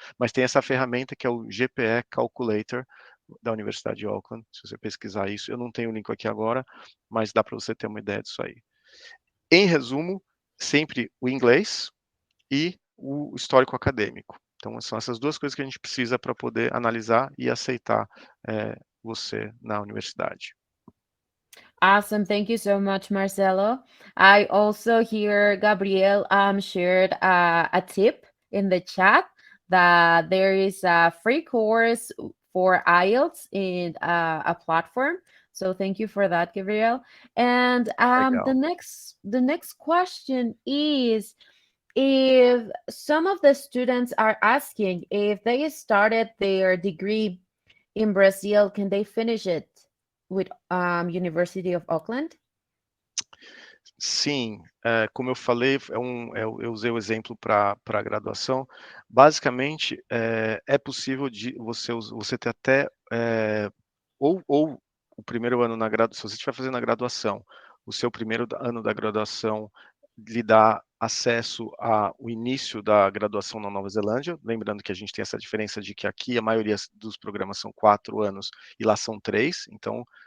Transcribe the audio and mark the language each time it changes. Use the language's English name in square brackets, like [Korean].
[Portuguese] Mas tem essa ferramenta que é o GPE Calculator da Universidade de Auckland, se você pesquisar isso, eu não tenho o link aqui agora, mas dá para você ter uma ideia disso aí. Em resumo, sempre o inglês e o histórico acadêmico. Então, são essas duas coisas que a gente precisa para poder analisar e aceitar você na universidade. [English] Awesome. Thank you so much, Marcelo. I also hear Gabriel shared a tip in the chat that there is a free course for IELTS in a platform. So thank you for that, Gabriel. And the next question is, if some of the students are asking if they started their degree in Brazil, can they finish it with University of Auckland? [Portuguese] Sim, como eu falei, eu usei o exemplo para a graduação. Basicamente, é possível de você ter até ou o primeiro ano na graduação, se você estiver fazendo a graduação, o seu primeiro ano da graduação lhe dá acesso ao início da graduação na Nova Zelândia, lembrando que a gente tem essa diferença de que aqui a maioria dos programas são 4 anos e lá são 3, então